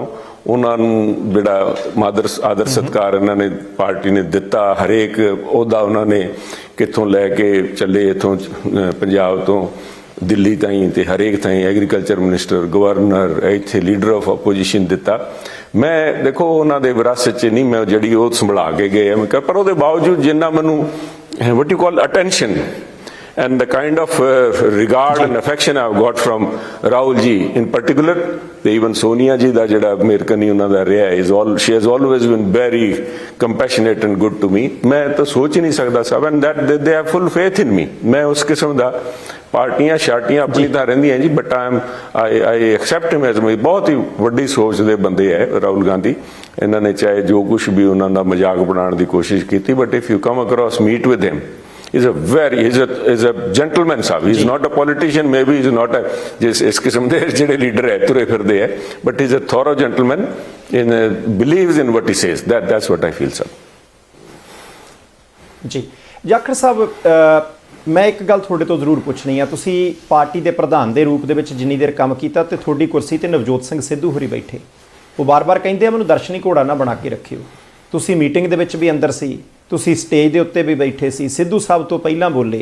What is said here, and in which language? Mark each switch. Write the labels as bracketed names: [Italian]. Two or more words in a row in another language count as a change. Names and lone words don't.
[Punjabi] ਉਹਨਾਂ ਨੂੰ ਜਿਹੜਾ ਆਦਰ ਸਤਿਕਾਰ ਇਹਨਾਂ ਨੇ ਪਾਰਟੀ ਨੇ ਦਿੱਤਾ, ਹਰੇਕ ਅਹੁਦਾ ਉਹਨਾਂ ਨੇ ਕਿੱਥੋਂ ਲੈ ਕੇ ਚੱਲੇ, ਇੱਥੋਂ ਪੰਜਾਬ ਤੋਂ ਦਿੱਲੀ ਤਾਈਂ ਤੇ ਹਰੇਕ ਥਾਈਂ [English] agriculture minister, [Punjabi] ਗਵਰਨਰ, ਇੱਥੇ [English] leader of opposition [Punjabi] ਦਿੱਤਾ। ਮੈਂ ਦੇਖੋ ਉਹਨਾਂ ਦੇ ਵਿਰਾਸਤ 'ਚ ਨਹੀਂ ਮੈਂ ਜਿਹੜੀ ਉਹ ਸੰਭਾਲ ਕੇ ਗਏ ਪਰ ਉਹਦੇ ਬਾਵਜੂਦ ਜਿੰਨਾ ਮੈਨੂੰ [English] what you call attention and the kind of regard and affection I've got from Rahul ji in particular, ਤੇ even Sonia ji [Punjabi] ਦਾ ਜਿਹੜਾ ਮੇਰੇ ਕਨੀ ਉਹਨਾਂ ਦਾ ਰਿਹਾ [English] she has always been very compassionate and good to me. [Punjabi] ਮੈਂ ਤਾਂ ਸੋਚ ਹੀ ਨਹੀਂ ਸਕਦਾ ਸਭ [English] and that they have full faith in me. [Punjabi] ਮੈਂ ਉਸ ਕਿਸਮ ਦਾ ਪਾਰਟੀਆਂ ਸ਼ਾਰਟੀਆਂ ਆਪਣੀ ਤਾਂ ਰਹਿੰਦੀਆਂ ਜੀ, [English] but I accept him as [Punjabi] ਬਹੁਤ ਹੀ ਵੱਡੀ ਸੋਚ ਦੇ ਬੰਦੇ ਹੈ ਰਾਹੁਲ ਗਾਂਧੀ। ਇਹਨਾਂ ਨੇ ਚਾਹੇ ਜੋ ਕੁਛ ਵੀ ਉਹਨਾਂ ਦਾ ਮਜ਼ਾਕ ਬਣਾਉਣ ਦੀ ਕੋਸ਼ਿਸ਼ ਕੀਤੀ, [English] but if you come across meet with him, is a gentleman ਸਾਹਿਬ। he is not a politician, maybe he is not a [Punjabi] ਇਸ ਕਿਸਮ ਦੇ ਜਿਹੜੇ ਲੀਡਰ ਹੈ ਤੁਰੇ ਫਿਰਦੇ ਹੈ, [English] but he is a thorough gentleman in believes in what he says. That's what I feel sir. [Punjabi] ਜੀ ਜਾਖੜ ਸਾਹਿਬ, ਮੈਂ ਇੱਕ ਗੱਲ ਤੁਹਾਡੇ ਤੋਂ ਜ਼ਰੂਰ ਪੁੱਛਣੀ ਆ। ਤੁਸੀਂ ਪਾਰਟੀ ਦੇ ਪ੍ਰਧਾਨ ਦੇ ਰੂਪ ਦੇ ਵਿੱਚ ਜਿੰਨੀ ਦੇਰ ਕੰਮ ਕੀਤਾ ਤੇ ਤੁਹਾਡੀ ਕੁਰਸੀ ਤੇ ਨਵਜੋਤ ਸਿੰਘ ਸਿੱਧੂ ਹੋਰੀ ਬੈਠੇ, ਉਹ ਬਾਰ-ਬਾਰ ਕਹਿੰਦੇ ਆ ਮੈਨੂੰ ਦਰਸ਼ਨੀ ਘੋੜਾ ਨਾ ਬਣਾ ਕੇ ਰੱਖਿਓ। ਤੁਸੀਂ ਮੀਟਿੰਗ ਦੇ ਵਿੱਚ ਵੀ ਅੰਦਰ ਸੀ, ਤੁਸੀਂ ਸਟੇਜ ਦੇ ਉੱਤੇ ਵੀ ਬੈਠੇ ਸੀ, ਸਿੱਧੂ ਸਾਹਿਬ ਤੋਂ ਪਹਿਲਾਂ ਬੋਲੇ।